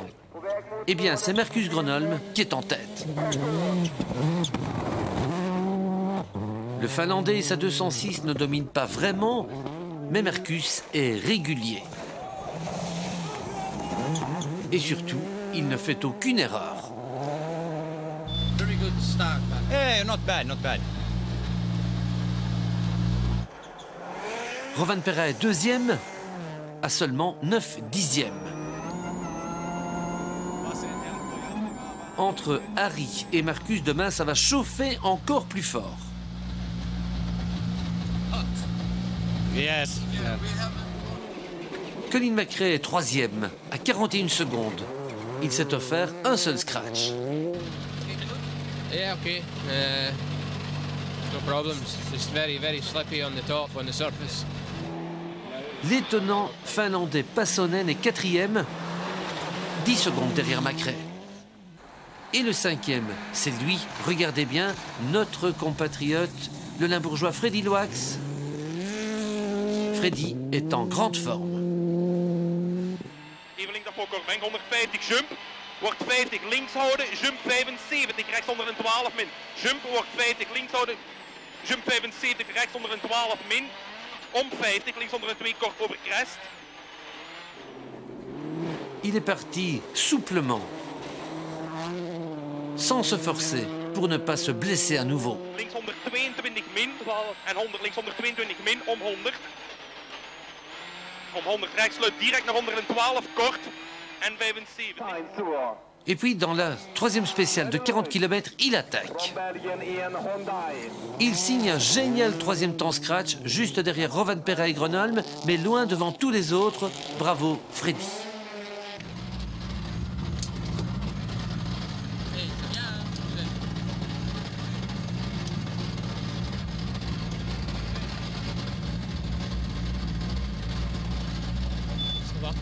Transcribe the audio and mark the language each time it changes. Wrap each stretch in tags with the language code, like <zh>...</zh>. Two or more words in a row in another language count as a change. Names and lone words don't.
<fr>Eh bien, c'est Marcus Gronholm qui est en tête. Le Finlandais et sa 206 ne dominent pas vraiment, mais Marcus est régulier. Et surtout, il ne fait aucune erreur.</fr> <en>Very good start, man. Hey, not bad, not bad.</en> <fr>Rovanperä est deuxième, à seulement 9 dixièmes. Entre Harry et Marcus, demain, ça va chauffer encore plus fort. Yes. Colin McRae est troisième, à 41 secondes. Il s'est offert un seul scratch.</fr> <en>Yeah, okay. No problems. Just very, very slippy on the top, on the surface.</en> <fr>L'étonnant Finlandais Passonen est quatrième, 10 secondes derrière McRae. Et le cinquième, c'est lui, regardez bien, notre compatriote, le limbourgeois Freddy Loax. Freddy est en grande forme.</fr> <nl>Even links voor Kortbank, 150 jump. Wordt 50 links houden, jump 75, rechts onder een 12 min. Jump wordt 50 links houden, jump 75, rechts onder een 12 min. Om 50, links onder een 2 kort over crest.</nl> <fr>Il est parti souplement, sans se forcer, pour ne pas se blesser à nouveau.</fr> <nl>Links 122 min en 100 links 122 min om 100. Om 100 rechts sluit direct naar 112 kort. en 75.</nl> <fr>Et puis dans la troisième spéciale de 40 km, il attaque. Il signe un génial troisième temps scratch, juste derrière Rovanperä et Gronholm, mais loin devant tous les autres. Bravo Freddy. Ça va?</fr>